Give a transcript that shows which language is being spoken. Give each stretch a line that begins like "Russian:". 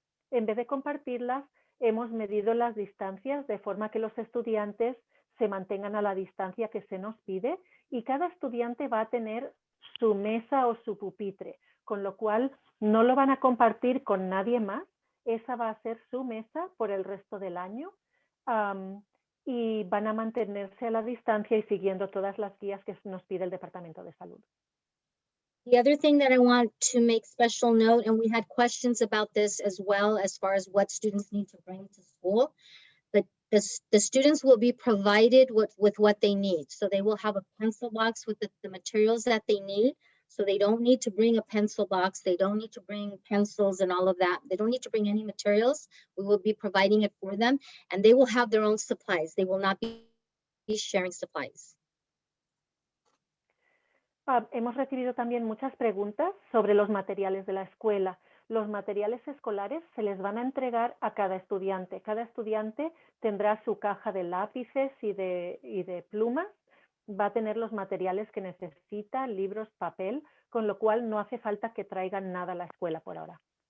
Spanish: En vez de compartirlas, hemos medido las distancias de forma que los estudiantes se mantengan a la distancia que se nos pide y cada estudiante va a tener su mesa o su pupitre, con lo cual no lo van a compartir con nadie más. Esa va a ser su mesa por el resto del año y van a mantenerse a la distancia y siguiendo todas las guías que nos pide el Departamento de Salud.
English: The other thing that I want to make special note, and we had questions about this as well as far as what students need to bring to school, but the students will be provided with what they need. So they will have a pencil box with the materials that they need. So they don't need to bring a pencil box. They don't need to bring pencils and all of that. They don't need to bring any materials. We will be providing it for them and they will have their own supplies. They will not be sharing supplies.
Spanish: Hemos recibido también muchas preguntas sobre los materiales de la escuela. Los materiales escolares se les van a entregar a cada estudiante. Cada estudiante tendrá su caja de lápices y de plumas. Va a tener los materiales que necesita, libros, papel, con lo cual no hace falta que traigan nada a la escuela por ahora.